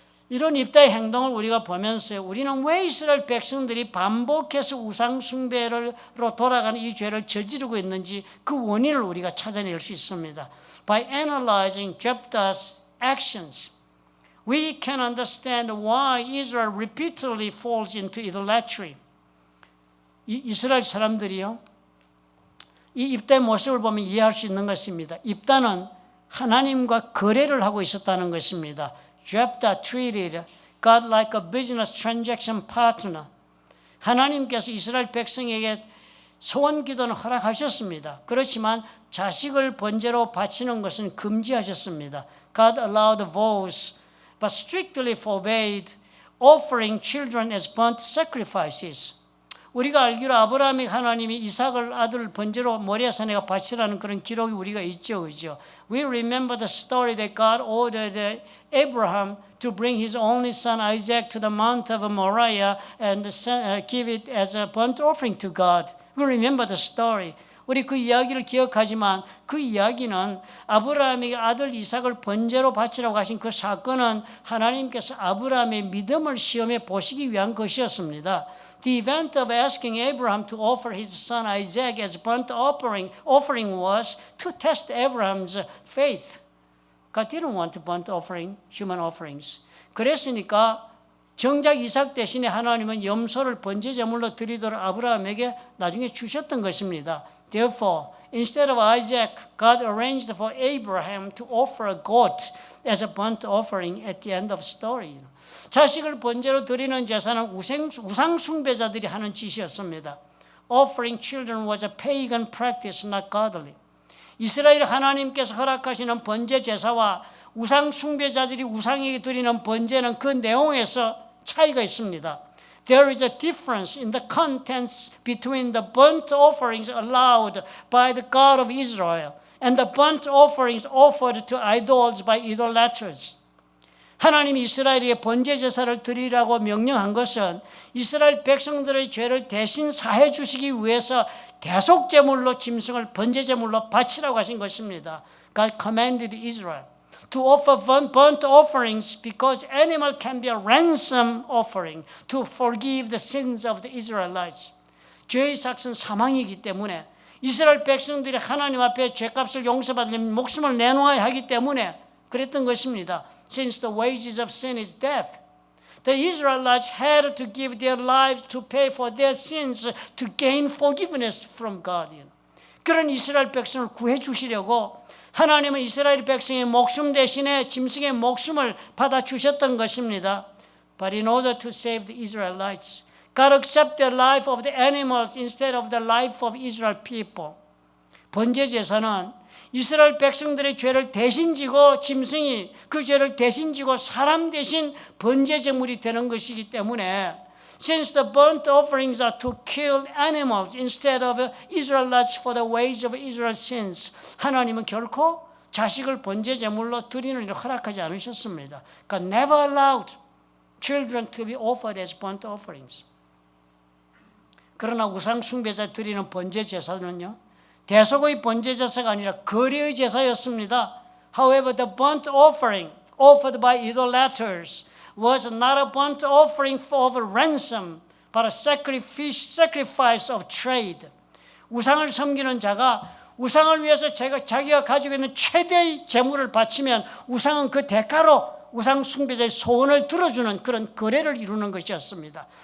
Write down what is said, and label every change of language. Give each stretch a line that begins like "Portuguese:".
Korean: 이런 입다의 행동을 우리가 보면서 우리는 왜 이스라엘 백성들이 반복해서 우상 숭배로 돌아가는 이 죄를 저지르고 있는지 그 원인을 우리가 찾아낼 수 있습니다.
English: By analyzing Jephthah's actions, we can understand why Israel repeatedly falls into idolatry.
Korean: 이스라엘 사람들이요, 이 입다의 모습을 보면 이해할 수 있는 것입니다. 입다는 하나님과 거래를 하고 있었다는 것입니다.
English: Jephthah treated God like a business transaction partner.
Korean: 하나님께서 이스라엘 백성에게 소원 기도는 허락하셨습니다. 그렇지만 자식을 번제로 바치는 것은 금지하셨습니다.
English: God allowed vows, but strictly forbade offering children as burnt sacrifices.
Korean: 우리가 알기로 아브라함이 하나님이 이삭을 아들 번제로 모리아산에가 바치라는 그런 기록이 우리가 있죠, 그죠?
English: We remember the story that God ordered Abraham to bring his only son Isaac to the mount of Moriah and give it as a burnt offering to God. We remember the story.
Korean: 우리 그 이야기를 기억하지만 그 이야기는 아브라함에게 아들 이삭을 번제로 바치라고 하신 그 사건은 하나님께서 아브라함의 믿음을 시험해 보시기 위한 것이었습니다.
English: The event of asking Abraham to offer his son Isaac as burnt offering was to test Abraham's faith. God didn't want burnt offering, human offerings.
Korean: 그랬으니까 정작 이삭 대신에 하나님은 염소를 번제 제물로 드리도록 아브라함에게 나중에 주셨던 것입니다.
English: Therefore, instead of Isaac, God arranged for Abraham to offer a goat as a burnt offering at the end of story.
Korean: 자식을 번제로 드리는 제사는 우상 숭배자들이 하는 짓이었습니다.
English: Offering children was a pagan practice, not godly.
Korean: 이스라엘 하나님께서 허락하시는 번제 제사와 우상 숭배자들이 우상에게 드리는 번제는 그 내용에서 차이가 있습니다.
English: There is a difference in the contents between the burnt offerings allowed by the God of Israel and the burnt offerings offered to idols by idolaters.
Korean: 하나님이 이스라엘에게 번제 제사를 드리라고 명령한 것은 이스라엘 백성들의 죄를 대신 사해 주시기 위해서 대속 제물로 짐승을 번제 제물로 바치라고 하신 것입니다.
English: God commanded Israel to offer burnt offerings because animal can be a ransom offering to forgive the sins of the Israelites.
Korean: 죄의 삭은 사망이기 때문에 이스라엘 백성들이 하나님 앞에 죄값을 용서받으려면 목숨을 내놓아야 하기 때문에 그랬던 것입니다.
English: Since the wages of sin is death, the Israelites had to give their lives to pay for their sins to gain forgiveness from God.
Korean: 그런 이스라엘 백성을 구해 주시려고 하나님은 이스라엘 백성의 목숨 대신에 짐승의 목숨을 받아 주셨던 것입니다.
English: But in order to save the Israelites, God accepted the life of the animals instead of the life of Israel people.
Korean: 번제 제사는 이스라엘 백성들의 죄를 대신 지고 짐승이 그 죄를 대신 지고 사람 대신 번제 제물이 되는 것이기 때문에
English: Since the burnt offerings are to kill animals instead of Israelites for the wage of Israel's sins,
Korean: 하나님은 결코 자식을 번제 제물로 드리는 일을 허락하지 않으셨습니다.
English: God never allowed children to be offered as burnt offerings.
Korean: 그러나 우상 숭배자 드리는 번제 제사는요, 대속의 번제 제사가 아니라 거래의 제사였습니다.
English: However, the burnt offering offered by idolaters was not a burnt offering for ransom, but a sacrifice of trade.
Korean: 우상을 섬기는 자가 우상을 위해서 자기가 가지고 있는 최대의 재물을 바치면 우상은 그 대가로 우상 숭배자의 소원을 들어주는 그런 거래를 이루는 것이었습니다.